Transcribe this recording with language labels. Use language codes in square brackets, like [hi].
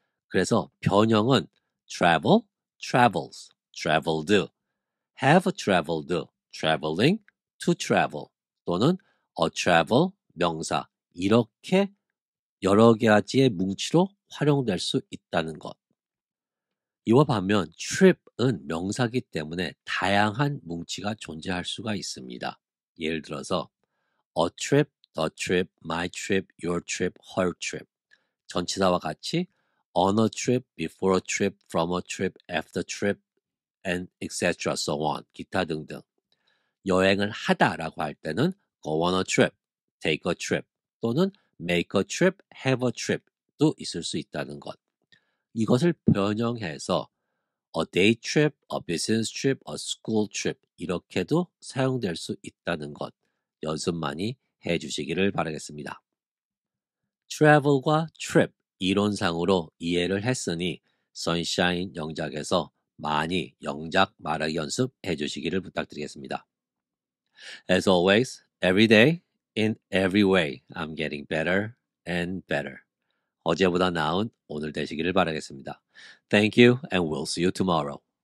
[ko] 그래서 변형은 [en] travel, travels, traveled, have traveled, traveling, to travel 또는 a travel, [ko] 명사 이렇게 여러 가지의 뭉치로 활용될 수 있다는 것. 이와 반면 trip은 명사기 때문에 다양한 뭉치가 존재할 수가 있습니다. 예를 들어서 [en] a trip, the trip, my trip, your trip, her trip. [ko] 전치사와 같이 [en] on a trip, before a trip, from a trip, after trip, and etc. so on. [ko] 기타 등등. 여행을 하다라고 할 때는 [en] go on a trip, take a trip [ko] 또는 [en] make a trip, have a trip [ko] 도 있을 수 있다는 것. 이것을 변형해서 [en] a day trip, a business trip, a school trip [ko] 이렇게도 사용될 수 있다는 것 연습 많이 해주시기를 바라겠습니다. travel과 trip 이론상으로 이해를 했으니 선샤인 영작에서 많이 영작 말하기 연습해 주시기를 부탁드리겠습니다. [en] As always, every day, in every way, I'm getting better and better. [ko] 어제보다 나은 오늘 되시기를 바라겠습니다. [en] Thank you and we'll see you tomorrow.